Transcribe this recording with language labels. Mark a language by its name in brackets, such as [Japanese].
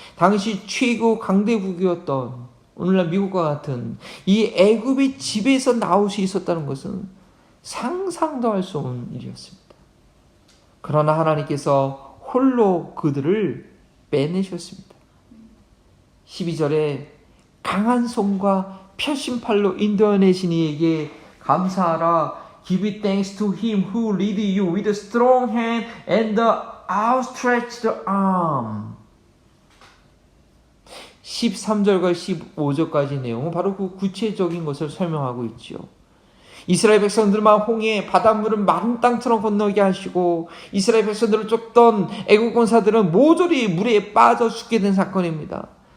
[Korean] 당시 최고 강대국이었던 오늘날 미국과 같은 이 애굽의 지배에서 나올 수 있었다는 것은 상상도 할 수 없는 일이었습니다. 그러나 하나님께서 홀로 그들을 빼내셨습니다. 12절에 강한 손과 펴신 팔로 인도하내신 이에게 감사하라. [English] Give it thanks to him who lead you with a strong hand and the outstretched arm. [Korean] 13절과 15절까지 내용은 바로 그 구체적인 것을 설명하고 있지요. 이스라엘 백성들만 홍해 바닷물을 마른 땅처럼 건너게 하시고 이스라엘 백성들을 쫓던 애국 군사들은 모조리 물에 빠져 죽게 된 사건입니다.